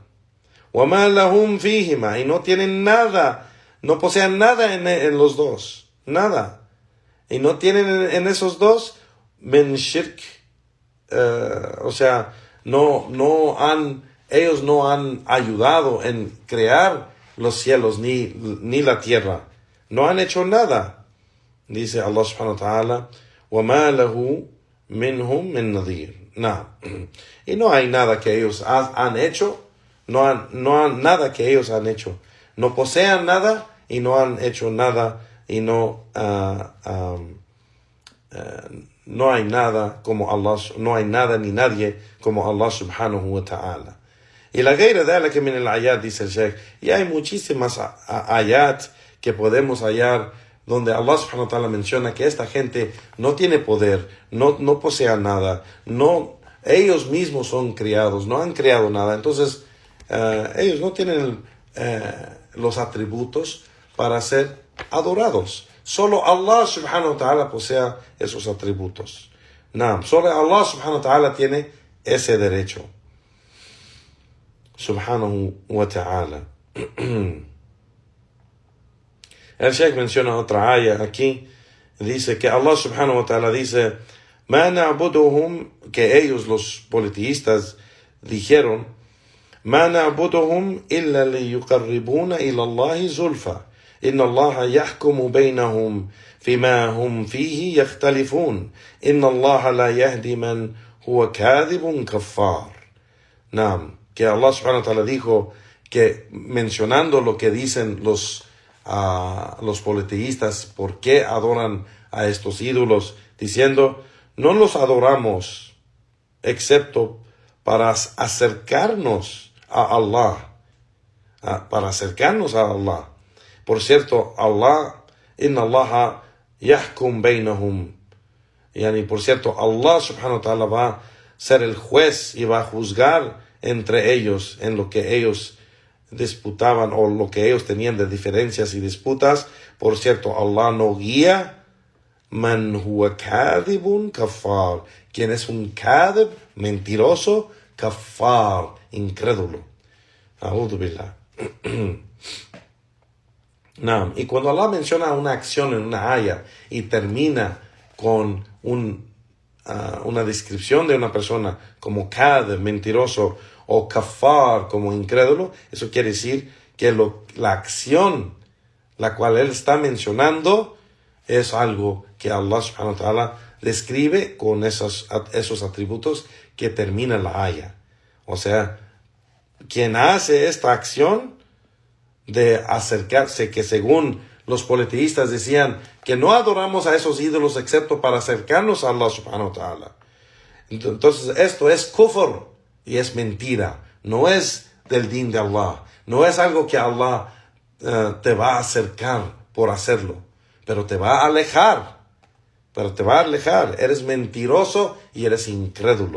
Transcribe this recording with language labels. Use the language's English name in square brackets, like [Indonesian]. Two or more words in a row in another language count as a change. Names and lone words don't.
[Arabic] وَمَا لَهُمْ فِيهِمَا. [Spanish] Y no tienen nada, no poseen nada en los dos, nada. Y no tienen en esos dos [Arabic] من شرك, [Spanish] o sea, ellos no han ayudado en crear los cielos ni la tierra. No han hecho nada. Dice Allah [Arabic] سبحانه وتعالى, وَمَا لَهُ مِنْهُمْ مِنْ نَظِيرٍ. [Spanish] No. Y no hay nada que ellos han hecho, nada que ellos han hecho. No poseen nada y no han hecho nada, y no hay nada como Allah, no hay nada ni nadie como Allah [Arabic] سبحانه وتعالى. [Spanish] Y la [Arabic] غير ذلك من الآيات, [Spanish] dice el Sheikh, y hay muchísimas ayat que podemos hallar donde Allah [Arabic] سبحانه وتعالى [Spanish] menciona que esta gente no tiene poder, no posee nada, ellos mismos son criados, no han creado nada. Entonces ellos no tienen los atributos para ser adorados. Solo Allah [Arabic] سبحانه وتعالى [Spanish] posee esos atributos. Solo Allah [Arabic] سبحانه وتعالى [Spanish] tiene ese derecho. [Arabic] سبحانه وتعالى. [Spanish] El Sheikh menciona otra ayah aquí. Dice que Allah [Arabic] سبحانه وتعالى [Spanish] dice, [Arabic] مَا نَعْبُدُهُمْ, [Spanish] que ellos, los politeístas, dijeron, [Arabic] مَا نَعْبُدُهُمْ إِلَّا لِيُقَرِّبُونَ إِلَى اللَّهِ زُلْفًا إِنَّ اللَّهَ يَحْكُمُ بَيْنَهُمْ فِيمَا هُمْ فِيهِ يَخْتَلِفُونَ إِنَّ اللَّهَ لَا يَهْدِي مَنْ هُوَ كَاذِبٌ كَفَّارٌ. [Spanish] Que Allah subhanahu wa ta'ala dijo que, mencionando lo que dicen los politeístas, por qué adoran a estos ídolos, diciendo, no los adoramos excepto para acercarnos a Allah, Por cierto, [Arabic] الله، إن الله يحكم بينهم, [Spanish] por cierto, Allah [Arabic] سبحانه وتعالى [Spanish] va a ser el juez y va a juzgar entre ellos en lo que ellos disputaban o lo que ellos tenían de diferencias y disputas. Por cierto, Allah no guía [Arabic] من هو كاذب كفار, [Spanish] quien es un kadhib, mentiroso, kafar, incrédulo. [Arabic] أعوذ بالله. [Spanish] Y cuando Allah menciona una acción en una ayah y termina con una descripción de una persona como kadhib, mentiroso, o kafar, como incrédulo, eso quiere decir que la acción la cual él está mencionando es algo que Allah [Arabic] سبحانه وتعالى [Spanish] describe con esos atributos que termina la ayah. O sea, quien hace esta acción de acercarse, que según los politeístas decían que no adoramos a esos ídolos excepto para acercarnos a Allah [Arabic] سبحانه وتعالى. [Spanish] Entonces esto es kufr y es mentira. No es del din de Allah. No es algo que Allah te va a acercar por hacerlo, pero te va a alejar. Eres mentiroso y eres incrédulo.